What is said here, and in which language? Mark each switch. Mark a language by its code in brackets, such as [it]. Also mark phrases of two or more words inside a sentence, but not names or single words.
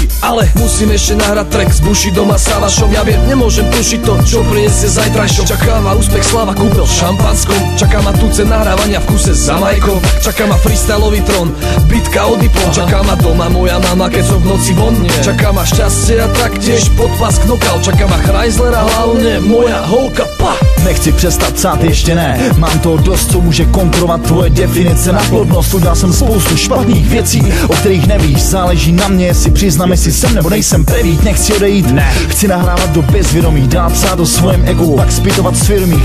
[sk] Ale musím ešte nahrať track z Buši doma s Avašom. Ja viem, nemôžem tušiť to, čo prinesie zajtrajšok. Čaká ma úspech, sláva, kúpel v šampanskom. Čaká ma tuce nahrávania v kuse za Majkom. Čaká ma freestylový trón, bitka o diplom. Čaká ma doma moja mama, keď som v noci von. Čaká ma šťastie a taktiež podpas knokal. Čaká ma Chrysler a hlavne moja holka, [cs] Nechci přestat psát, ještě ne. Mám toho dost, co může konkurovat tvoje definice na plodnost. Udělal jsem spoustu špatných věcí, o kterých nevíš. Záleží na mě, jestli přiznám, jestli jsem nebo nejsem prevít. Nechci odejít, ne. Chci nahrávat do bezvědomí, dát psát do svém egu, pak zpytovat svědomí.